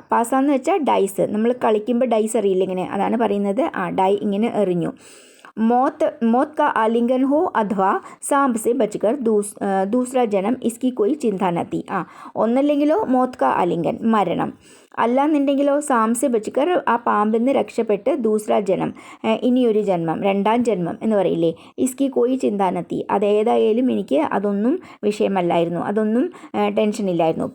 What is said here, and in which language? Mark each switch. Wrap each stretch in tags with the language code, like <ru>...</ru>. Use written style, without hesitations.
<ml>പാസ എന്ന് വെച്ചാൽ ഡൈസ്, നമ്മൾ കളിക്കുമ്പോൾ ഡൈസ് അറിയില്ല ഇങ്ങനെ, അതാണ് പറയുന്നത്. ഡൈ ഇങ്ങനെ എറിഞ്ഞു.</ml> <hi>मौत का आलिंगन हो अथवा सांप से बचकर दूसरा जन्म इसकी कोई चिंता न थी.</hi> <ml>ഒന്നല്ലെങ്കിലോ</ml> <hi>മോത്ത് കാ ആലിംഗൻ</hi> <ml>മരണം, അല്ലാന്നുണ്ടെങ്കിലോ</ml> <hi>സാംസെ ബച്ചിക്കർ</hi> <ml>ആ പാമ്പിൽ നിന്ന് രക്ഷപ്പെട്ട്</ml> <hi>ദൂസറ ജന്മം</hi> <ml>ഇനിയൊരു ജന്മം, രണ്ടാം ജന്മം എന്ന് പറയില്ലേ.</ml> <hi>ഇസ്കി കോയി ചിന്താനത്തി.</hi> <ml>അതേതായാലും എനിക്ക് അതൊന്നും വിഷയമല്ലായിരുന്നു, അതൊന്നും ടെൻഷനില്ലായിരുന്നു.</ml>